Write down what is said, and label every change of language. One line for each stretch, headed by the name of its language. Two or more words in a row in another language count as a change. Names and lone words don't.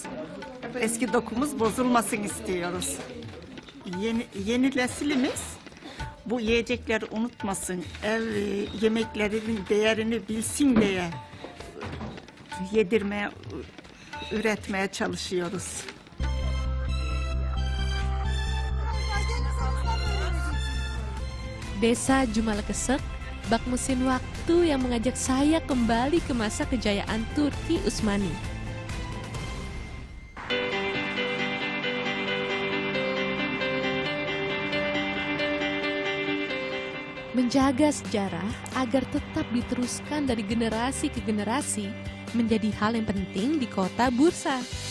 Turkish: Eski dokumuz bozulmasın istiyoruz. Yeni neslimiz bu yiyecekleri unutmasın, ev yemeklerinin değerini bilsin diye yedirmeye, üretmeye çalışıyoruz.
Indonesian: Desa Jumalekesek, bak mesin waktu yang mengajak saya kembali ke masa kejayaan Turki Utsmani. Menjaga sejarah agar tetap diteruskan dari generasi ke generasi menjadi hal yang penting di kota Bursa.